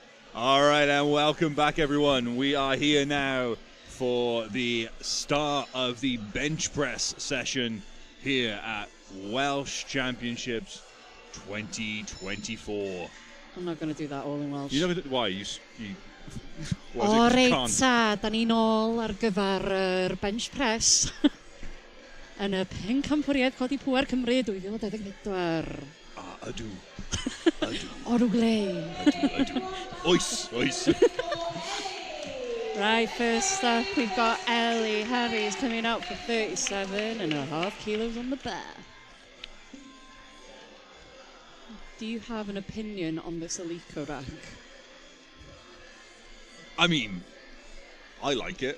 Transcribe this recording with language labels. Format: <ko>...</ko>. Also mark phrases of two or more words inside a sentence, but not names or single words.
<en>All right, and welcome back, everyone. We are here now for the start of the bench press session here at Welsh Championships 2024. I'm not going to do that all in Welsh. You never did, why? You</en> <cy>O reit ta, da ni nôl ar gyfer</cy> <en>bench press</en> <cy>yn y pencampwriaeth codi pŵer Cymru 2024. Ydw. Orwglein. Ydw. Oes.</cy> <en>Right, first up, we've got Ellie Harry's coming out for 37.5 kilos on the bar. Do you have an opinion on this Alico rack? I mean, I like it.</en>